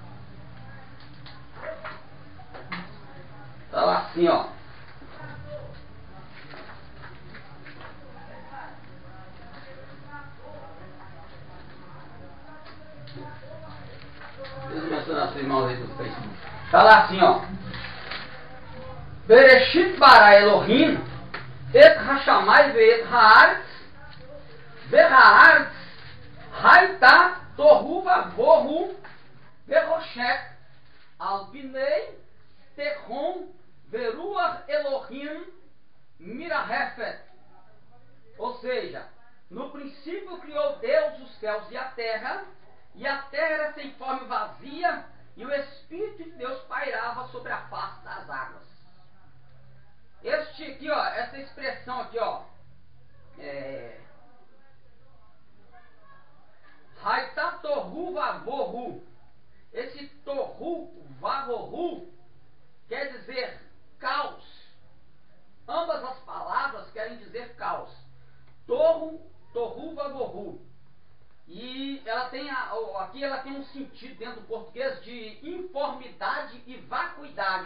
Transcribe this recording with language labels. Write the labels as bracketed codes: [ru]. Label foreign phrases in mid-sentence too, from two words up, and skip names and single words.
[pt] Está lá assim, ó. Deus abençoe nossos irmãos aí do Facebook. Está lá assim, ó. [he] בראשית ברא אלוהים את השמיים ואת הארץ והארץ הייתה תוהו ובוהו וחושך על פני תהום ורוח אלוהים מרחפת. [pt] Ou seja, no princípio criou Deus os céus e a terra era sem forma e vazia, e o Espírito de Deus pairava sobre a face das águas. Este aqui, ó, essa expressão aqui, ó, [he] הייתה תוהו ובוהו. [pt] Esse [he] תוהו ובוהו [pt] quer dizer caos. Ambas as palavras querem dizer caos. [he] תוהו ובוהו. [pt] E ela tem aqui ela tem um sentido dentro do português de informidade e vacuidade.